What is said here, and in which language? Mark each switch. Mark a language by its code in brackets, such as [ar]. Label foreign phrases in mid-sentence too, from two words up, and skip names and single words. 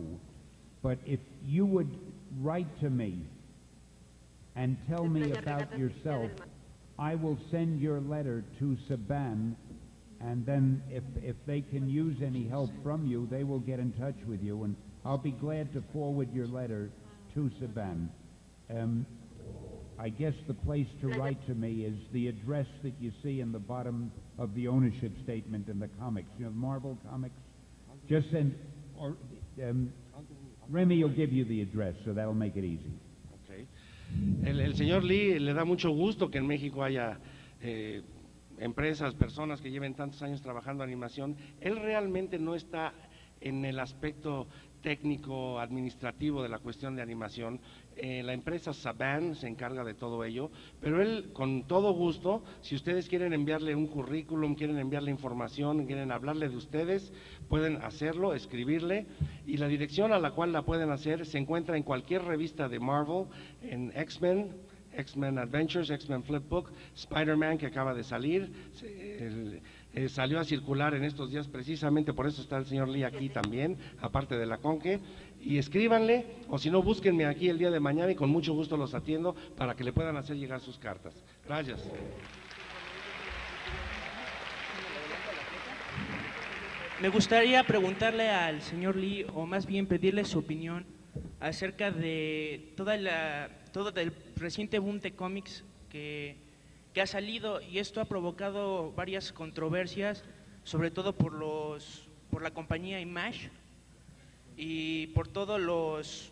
[en] But if you would write to me and tell me about yourself, I will send your letter to Saban, and then if they can use any help from you, they will get in touch with you, and I'll be glad to forward your letter to Saban. I guess the place to write to me is the address that you see in the bottom of the ownership statement in the comics. You know, Marvel Comics? Just send, or Remy will give you the address, so that'll make it easy. Okay. [es] El señor Lee le da mucho gusto que en México haya empresas, personas que lleven tantos años trabajando animación. Él realmente no está en el aspecto técnico, administrativo de la cuestión de animación. La empresa Saban se encarga de todo ello, pero él con todo gusto, si ustedes quieren enviarle un currículum, quieren enviarle información, quieren hablarle de ustedes, pueden hacerlo, escribirle, y la dirección a la cual la pueden hacer se encuentra en cualquier revista de Marvel, en X-Men, X-Men Adventures, X-Men Flipbook, Spider-Man que acaba de salir, salió a circular en estos días precisamente, por eso está el señor Lee aquí también, aparte de la Conque, y escríbanle, o si no, búsquenme aquí el día de mañana y con mucho gusto los atiendo para que le puedan hacer llegar sus cartas. Gracias. Me gustaría preguntarle al señor Lee, o más bien pedirle su opinión acerca de todo el reciente boom de cómics que ha salido, y esto ha provocado varias controversias, sobre todo por la compañía Image y por todos los...